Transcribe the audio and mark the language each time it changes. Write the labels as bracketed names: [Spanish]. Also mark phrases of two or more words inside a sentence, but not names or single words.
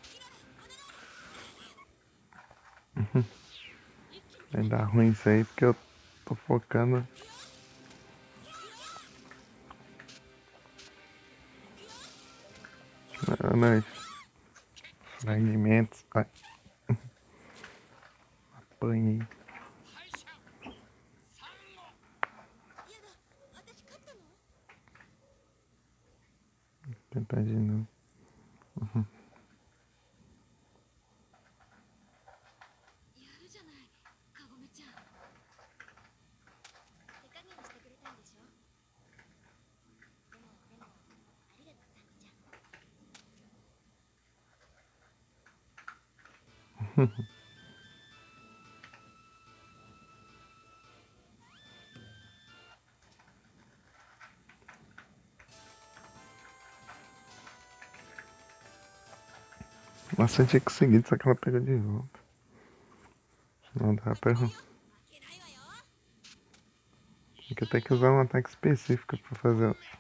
[Portuguese] Vai dar ruim isso aí porque eu tô focando. Nos fragmentos. Ai. Apanhei. [Japanese] 敗者サンゴ。やだ、私勝ったの？ [Portuguese] Tentar de novo. [Japanese] やるじゃない、カゴメちゃん。手加減してくれたんでしょ？でもありがとう、サンゴちゃん。 [Portuguese] Nossa, eu tinha conseguido, só que ela pegou de volta. Não dá pra... [Japanese] 負けないわよ。 [Portuguese] Tem que ter que usar um ataque específico pra fazer.